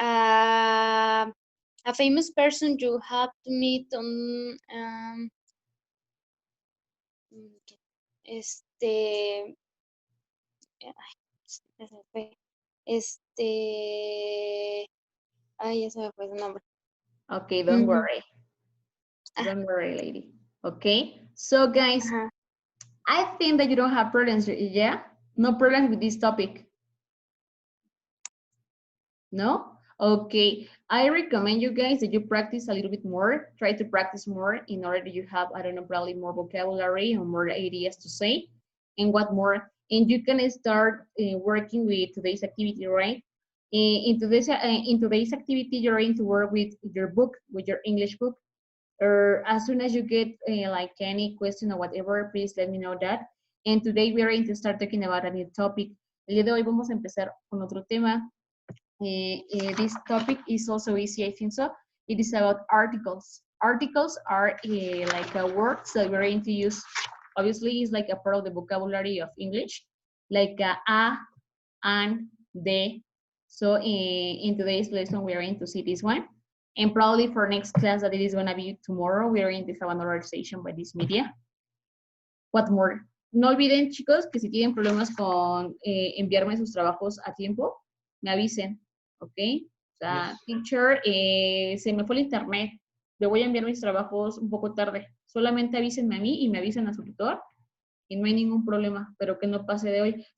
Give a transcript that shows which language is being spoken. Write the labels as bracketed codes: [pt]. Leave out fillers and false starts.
[en] A famous person you have to meet on ay, [es] ya se me fue su nombre. [en] Okay, don't worry. Don't worry, lady. Okay, so guys, I think that you don't have problems, yeah? No problems with this topic. No? Okay, I recommend you guys that you practice a little bit more. Try to practice more in order that you have, I don't know, probably more vocabulary or more ideas to say. And what more? And you can start working with today's activity, right? In today's activity, you're going to work with your book, with your English book. Or as soon as you get like any question or whatever, please let me know that. And today we are going to start talking about a new topic. [es] El día de hoy vamos a empezar con otro tema. [en] This topic is also easy, I think so. It is about articles. Articles are like words that we're going to use. Obviously, it's like a part of the vocabulary of English, like a, and, de. So in today's lesson, we are going to see this one. And probably for next class that it is going to be tomorrow, we are going to have another session by this media. What more? [es] No olviden, chicos, que si tienen problemas con enviarme sus trabajos a tiempo, me avisen. ¿Ok? O sea, teacher, se me fue el internet, le voy a enviar mis trabajos un poco tarde. Solamente avísenme a mí y me avisen a su tutor y no hay ningún problema, pero que no pase de hoy.